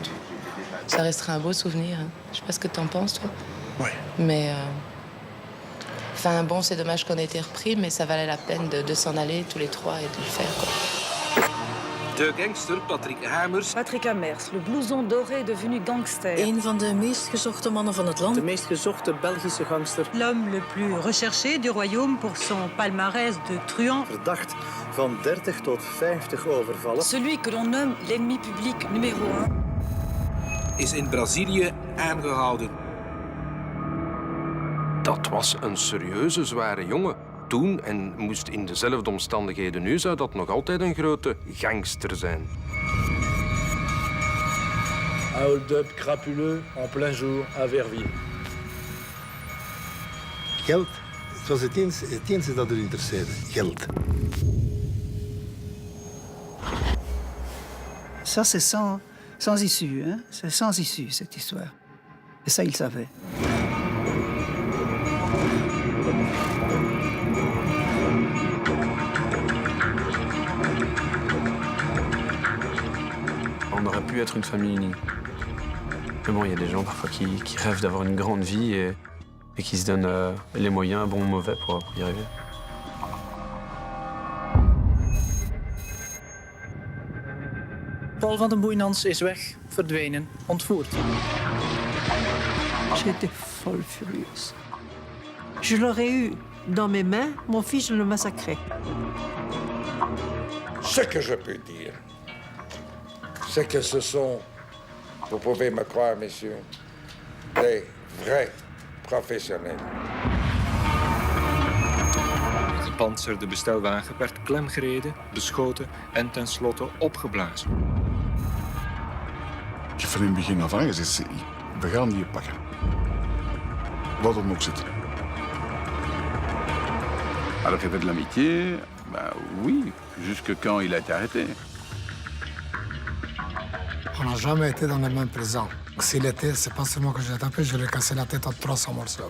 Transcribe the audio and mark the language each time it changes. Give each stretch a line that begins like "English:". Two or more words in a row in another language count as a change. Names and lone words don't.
French: Ça restera un beau souvenir. Hein. Je sais pas ce que t'en penses, toi. Ouais. Mais... Enfin, bon, c'est dommage qu'on ait été repris, mais ça valait la peine de s'en aller tous les trois et de le faire, quoi.
Dutch: De gangster Patrick Hamers.
French: Patrick Amers, le blouson doré devenu gangster.
Dutch: Een van de meest gezochte mannen van het land. De meest gezochte Belgische gangster.
French: L'homme le plus recherché du royaume pour son palmarès de truand.
Dutch: Verdacht van 30 tot 50 overvallen.
French: Celui que l'on nomme l'ennemi public numéro 1.
Dutch: Is in Brazilië aangehouden. Dat was een serieuze, zware jongen. Toen en moest in dezelfde omstandigheden nu, zou dat nog altijd een grote gangster zijn.
French: Un hold-up crapuleux en plein jour à Verviers.
Dutch: Geld, het was het enige dat er interesseerde. Geld.
French: Ça, c'est sans issue, hein? C'est sans issue, cette histoire. Et ça, il savait. On aurait pu être une famille unie. Mais bon, il y a des gens parfois qui rêvent d'avoir une grande vie et qui se donnent les moyens, bons ou mauvais, pour y arriver.
Dutch: Paul van den Boeinans is weg, verdwenen, ontvoerd.
French: J'étais folle furieuse. Je l'aurais eu dans mes mains, mon fils, je le massacrais. Ce que je peux dire, c'est que ce sont, vous pouvez me croire, messieurs, des vrais professionnels.
Dutch: De gepantserde bestelwagen werd klemgereden, beschoten en tenslotte opgeblazen. Ik heb van in het begin af aan gezegd, we gaan die pakken. Wat er ook zit.
French: Alors qu'il y avait de l'amitié, bah oui, jusque quand il a été arrêté. On n'a jamais été dans le même présent. S'il était, c'est pas seulement que je l'ai tapé, je lui ai cassé la tête en 300 morceaux.